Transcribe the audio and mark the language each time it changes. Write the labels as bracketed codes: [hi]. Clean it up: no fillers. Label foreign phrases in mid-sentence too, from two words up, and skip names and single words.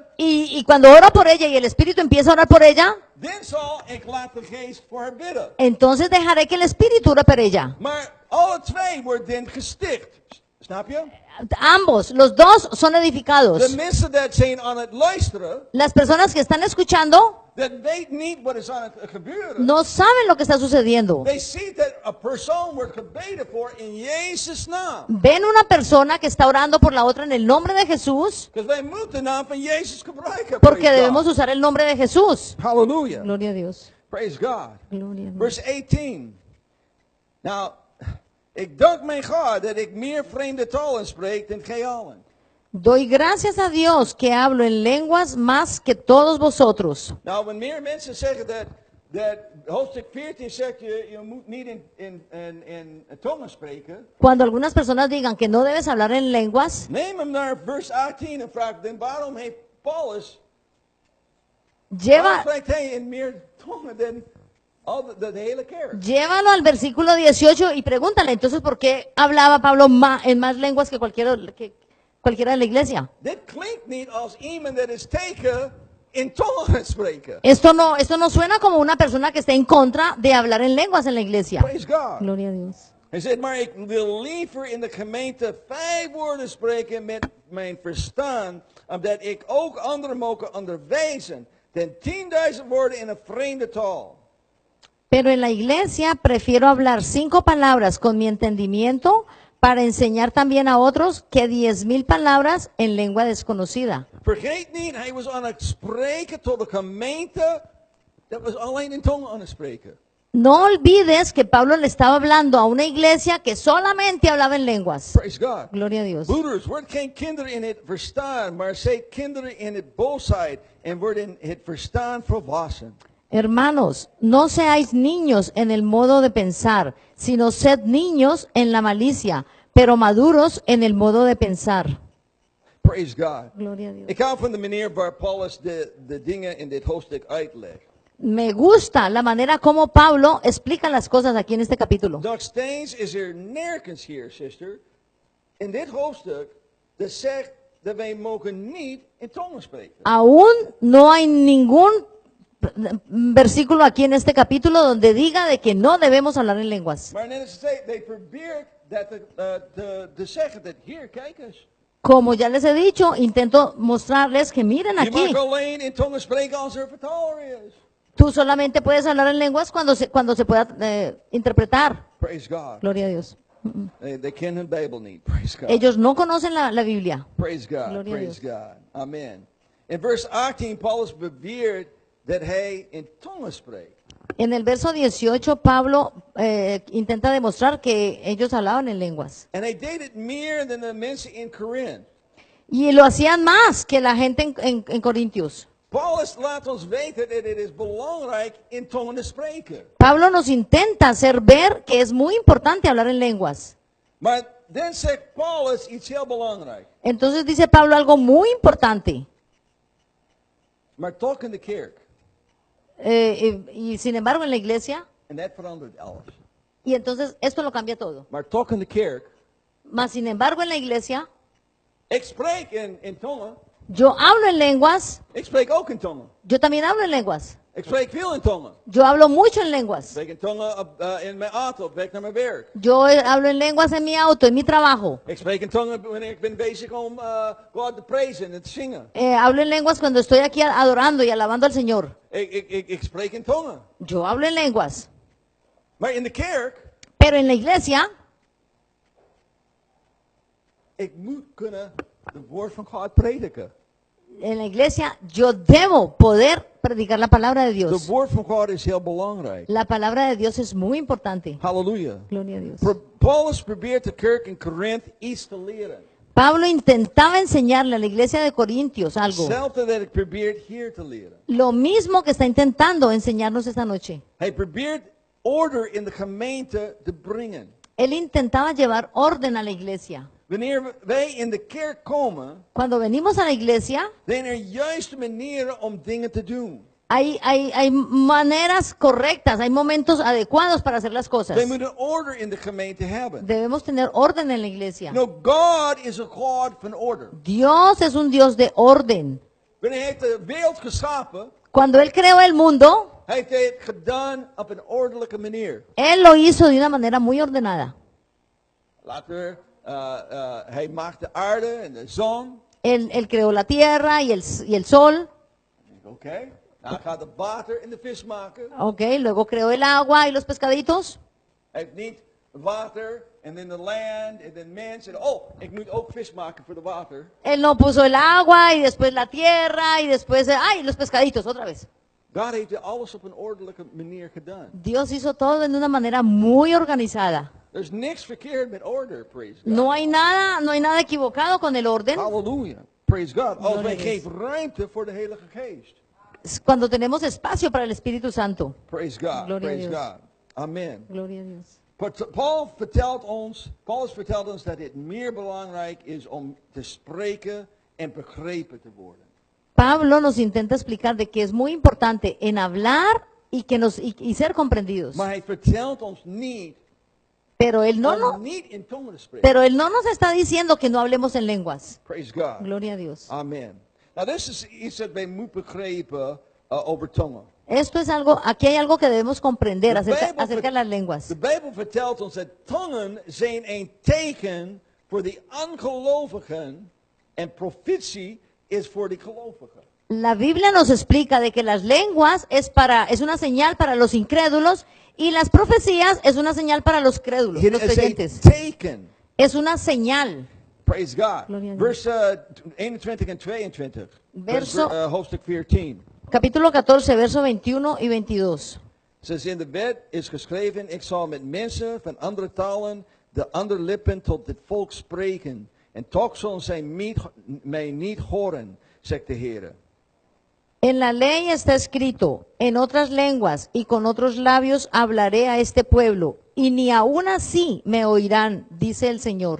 [es] Y cuando oro por ella y el Espíritu empieza a orar por ella, [nl] dan zal ik laat de geest voor haar bidden. [es] entonces dejaré que el Espíritu ore por ella. [nl] Maar alle twee worden dan gesticht. Snap je? [es] Ambos, los dos son [nl] De [es] edificados. [nl] mensen dat zijn aan het luisteren, [es] Las personas que están escuchando [nl] dat weet niet wat is aan het gebeuren. [es] no saben lo que está sucediendo. [en] They see that [nl] a persoon wordt gebeden voor in Jezus' naam. [es] Ven una persona que está orando por la otra en el nombre de Jesús, [nl] Because wij moeten de naam van Jezus gebruiken. [es] porque [en] Praise [es] debemos [en] God. [es] usar el nombre de Jesús. Hallelujah. Gloria a Dios. [en] Praise God. [es] Gloria a Dios. [en] Verse 18. [nl] Nou, ik dank mijn God dat ik meer vreemde talen spreek dan gij allen. [es] Doy gracias a Dios que hablo en lenguas más que todos vosotros. [nl] Nou, wanneer mensen zeggen dat hoofdstuk 14 zegt je moet niet in tongen spreken. [es] Cuando algunas personas digan que no debes hablar en lenguas, [nl] Neem hem naar vers 18 en vraag dan waarom heeft Paulus, waarom [es] lleva, [nl] spreekt hij in meer tongen dan de hele kerk? [es] llévalo al versículo 18 y pregúntale, entonces, ¿por qué hablaba Pablo en más lenguas que cualquiera de la iglesia? [nl] Dit klinkt niet als iemand dat is tegen in tongen spreken. [es] Esto no suena como una persona que esté en contra de hablar en lenguas en la iglesia. [en] Praise God. [es] Gloria a Dios. [nl] Hij zegt, maar ik wil liever in de gemeente 5 woorden spreken met mijn verstand, omdat ik ook anderen mogen onderwijzen, dan 10.000 woorden in een vreemde taal. [es] Pero en la iglesia prefiero hablar 5 palabras con mi entendimiento para enseñar también a otros que 10,000 palabras en lengua desconocida. [nl] Vergeet niet, hij was aan het spreken tot de gemeente. Dat was alleen in tongen aan het spreken. [es] No olvides que Pablo le estaba hablando a una iglesia que solamente hablaba en lenguas. [en] Praise God. [es] Gloria a Dios. [nl] Broeders, wordt geen kinderen in het verstaan, maar zij kinderen in het boosheid en worden in het verstaan volwassen. [es] Hermanos, no seáis niños en el modo de pensar, sino sed niños en la malicia, pero maduros en el modo de pensar. [en] Praise God. [es] Gloria a Dios. [nl] Ik hou van de manier waar Paulus de dingen in dit hoofdstuk uitlegt. [es] Me gusta la manera como Pablo explica las cosas aquí en este capítulo. [nl] Nog steeds is er nergens hier, zuster, in dit hoofdstuk, dat zegt dat wij mogen niet in tongen spreken. [es] Aún no hay ningún versículo aquí en este capítulo donde diga de que no debemos hablar en lenguas. [nl] Maar net als ik zei, they probeert dat te zeggen dat hier, kijk eens. [es] Como ya les he dicho, intento mostrarles que miren [nl] Je [es] aquí. [nl] mag alleen in tongen spreken als er vertaler is. [es] Tú solamente puedes hablar en lenguas cuando se pueda interpretar. [en] Praise God. [es] Gloria a Dios. [nl] They kennen de Bijbel niet. [en] Praise God. [es] Ellos no conocen la Biblia. [en] Praise God. [es] Gloria a [en] Praise [es] Dios. [en] God. Amen. [nl] In vers 18, Paulus beweert dat hij in tongen spreekt. [es] En el verso 18, Pablo intenta demostrar que ellos hablaban en lenguas. [nl] En hij deed het meer dan de mensen in Korinthe. [es] Y lo hacían más que la gente en Corintios. [nl] Paulus laat ons weten dat het is belangrijk in tongen te spreken. [es] Pablo nos intenta hacer ver que es muy importante hablar en lenguas. [nl] Maar dan zegt Paulus iets heel belangrijk. [es] Entonces dice Pablo algo muy importante. [nl] Maar toch in de kerk. [es] Y sin embargo en la iglesia, [nl] En dat verandert alles. [es] y entonces esto lo cambia todo. [nl] Maar toch in de kerk. [es] Mas sin embargo en la iglesia, [nl] Ik spreek in tongen. [es] yo hablo en lenguas, [nl] Ik spreek ook in tongen. [es] yo también hablo en lenguas. [nl] Ik spreek veel in tongen. [es] Yo hablo mucho en [nl] Ik [es] lenguas. [nl] spreek in tongen in mijn auto op weg naar mijn werk. [es] Yo hablo en lenguas en mi auto, en mi trabajo. [nl] Ik spreek in tongen wanneer ik ben bezig om God te prijzen en te zingen. [es] Hablo en lenguas cuando estoy aquí adorando y alabando al Señor. [nl] Ik spreek in tongen. [es] Yo hablo en lenguas. [nl] Maar in de kerk, [es] Pero en la iglesia, [nl] ik moet kunnen het woord van God prediken. [es] en la iglesia, yo debo poder predicar la palabra de [nl] Het [es] Dios. [nl] woord van God is heel belangrijk. [es] La palabra de Dios es muy importante. [nl] Halleluja. [es] Gloria a Dios. [nl] Paulus probeert de kerk in Korinthe iets te leren. [es] Pablo intentaba enseñarle a la iglesia de Corintios algo. [nl] Hetzelfde dat ik probeert hier te leren. [es] Lo mismo que está intentando enseñarnos esta noche. [nl] Hij probeert order in de gemeente te brengen. [es] Él intentaba llevar orden a la iglesia. [nl] Wanneer wij in de kerk komen, [es] Cuando venimos a la iglesia, [nl] zijn er juiste manieren om dingen te doen. [es] hay maneras correctas, hay momentos adecuados para hacer las cosas. [nl] Wij moeten order in de gemeente hebben. [es] Debemos tener orden en la iglesia. [en] No, God is a God [nl] van order. [es] Dios es un Dios de orden. [nl] Wanneer hij heeft de wereld geschapen, [es] Cuando Él creó el mundo, [nl] heeft hij het gedaan op een ordelijke manier. [es] Él lo hizo de una manera muy ordenada. [nl] Later, hij maakt de aarde en de zon. [es] Él creó la tierra y el sol. [nl] Oké. Nou gaat het water en de vis maken. [es] Ok, luego creó el agua y los pescaditos. [nl] Hij heeft niet water en dan de land en dan mens. En oh, ik moet ook vis maken voor de water. [es] Él no puso el agua y después la tierra y después, ay, los pescaditos otra vez. [nl] God heeft alles op een ordelijke manier gedaan. [es] Dios hizo todo de una manera muy organizada. [nl] Er is niks verkeerd met order, [en] praise God. [es] No hay nada equivocado con el orden. [en] Halleluja, praise God. [nl] Als [es] Gloria [nl] wij [es] a Dios. [nl] geven ruimte voor de Heilige Geest. [es] Cuando tenemos espacio para el Espíritu Santo. [en] Praise God, [es] Gloria a [en] praise [es] Dios. [en] God. Amen. [es] Gloria a Dios. [nl] Paulus vertelt ons dat het meer belangrijk is om te spreken en begrepen te worden. [es] Pablo nos intenta explicar de que es muy importante en hablar y ser comprendidos. [nl] Maar hij vertelt ons niet [es] Pero él [nl] om [es] no [nl] niet in tongen te spreken. [es] pero él no nos está diciendo que no hablemos en lenguas. [en] Praise God. [es] Gloria a Dios. Amen. [nl] Nou, dit is iets dat wij moeten begrijpen over tongen. [es] Esto es algo, aquí hay algo que debemos comprender [nl] De [es] acerca de las lenguas. [nl] De Bijbel vertelt ons dat tongen zijn een teken voor de ongelovigen en profetie is voor de gelovigen. [es] La Biblia nos explica de que las lenguas es una señal para los incrédulos y las profecías es una señal para los crédulos, [nl] Het [es] los [nl] is een [es] creyentes. [nl] teken. [es] es una señal. [en] Praise God. [es] Gloria a Dios. [nl] Vers 21 en 22. [es] Verso- [nl] Hoofdstuk 14. [es] Capítulo 14, verso 21 y 22. [nl] Zoals in de wet is geschreven, ik zal met mensen van andere talen de andere lippen tot dit volk spreken. En toch zullen zij mij niet horen, zegt de Heer. [es] En la ley está escrito, en otras lenguas y con otros labios hablaré a este pueblo, y ni aun así me oirán, dice el Señor.